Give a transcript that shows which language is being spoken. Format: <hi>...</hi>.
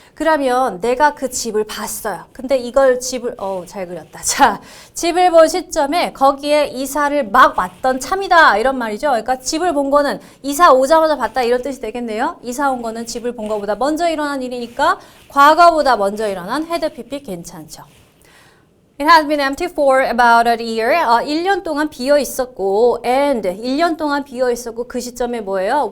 <ko>그러면 내가 그 집을 봤어요. 근데 이걸 집을 잘 그렸다. 자, 집을 본 시점에 거기에 이사를 막 왔던 참이다. 이런 말이죠. 그러니까 집을 본 거는 이사 오자마자 봤다. 이런 뜻이 되겠네요. 이사 온 거는 집을 본 거보다 먼저 일어난 일이니까 과거보다 먼저 일어난 had pp 괜찮죠.</ko> <en>It has been empty for about a year.</en> <ko>1년 동안 비어 있었고, and 1년 동안 비어 있었고 그 시점에 뭐예요?</ko>